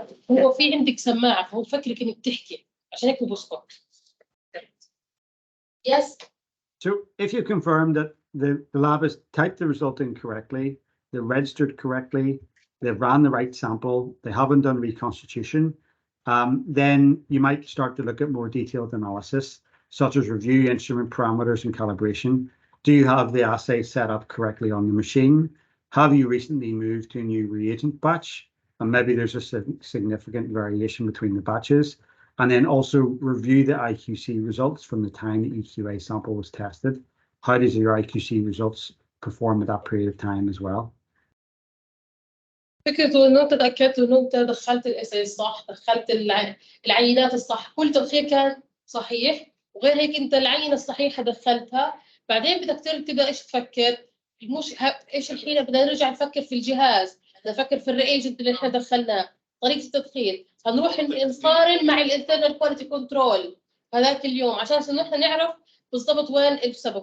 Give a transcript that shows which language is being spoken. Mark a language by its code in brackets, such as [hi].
[ar] هو في عندك سماعة فهو فكرك إنك تحكي عشان هيك بسكت. [en] Yes. So if you confirm that the lab has typed the result in correctly, they're registered correctly, they've ran the right sample, they haven't done reconstitution, then you might start to look at more detailed analysis, such as review instrument parameters and calibration. Do you have the assay set up correctly on the machine? Have you recently moved to a new reagent batch? And maybe there's a significant variation between the batches. And then also review the IQC results from the time the EQA sample was tested. How does your IQC results perform at that period of time as well? [ar] فكرته انه انت تاكدت انه انت دخلت الاساي الصح، دخلت العينات الصح، كل تدخير كان صحيح، وغير هيك انت العينه الصحيحه دخلتها، بعدين بدك تبدا ايش تفكر؟ ايش الحين بدنا نرجع نفكر في الجهاز، بدنا نفكر في الرياجنت اللي احنا دخلناه، طريقه التدخين، هنروح نقارن مع الانترنال كواليتي كنترول هذاك اليوم عشان انه احنا نعرف بالضبط وين السبب.